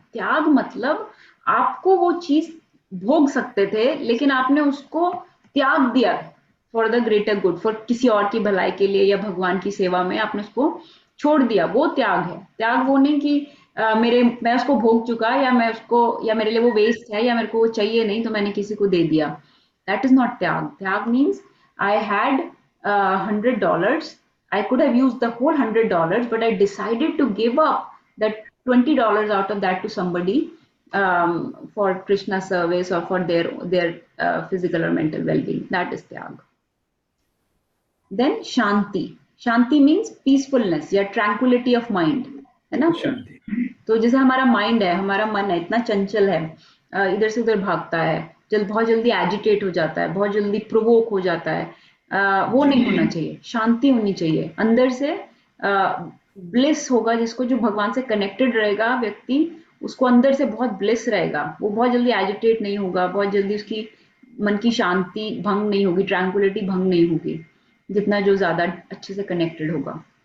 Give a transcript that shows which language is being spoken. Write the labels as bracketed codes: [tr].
[hi] त्याग मतलब आपको वो चीज भोग सकते थे, लेकिन आपने उसको त्याग दिया [en] for the greater good, [hi] for किसी और की भलाई के लिए या भगवान की सेवा में आपने उसको छोड़ दिया, वो त्याग है। त्याग वो नहीं कि मैं उसको भोग चुका, या मेरे लिए वो वेस्ट है, या मेरे को वो चाहिए नहीं तो मैंने किसी को दे दिया। [en] That is not त्याग। त्याग means I had $100. I could have used the whole $100, but I decided to give up that $20 out of that to somebody, for Krishna service or for their physical or mental well-being. That is tyag. Then shanti. Shanti means peacefulness [hi] या [en] tranquility of mind, है ना? [hi] शांति। तो जैसे हमारा mind है, हमारा मन है, इतना चंचल है, इधर से उधर भागता है, बहुत जल्दी एजिटेट हो जाता है, बहुत जल्दी प्रोवोक हो जाता है, वो नहीं होना चाहिए। शांति होनी चाहिए अंदर से। ब्लिस होगा जिसको, जो भगवान से कनेक्टेड रहेगा व्यक्ति, उसको अंदर से बहुत ब्लिस रहेगा, वो बहुत जल्दी एजिटेट नहीं होगा, बहुत जल्दी उसकी मन की शांति भंग नहीं होगी, ट्रैंक्विलिटी भंग नहीं होगी, जितना जो ज्यादा अच्छे से कनेक्टेड होगा।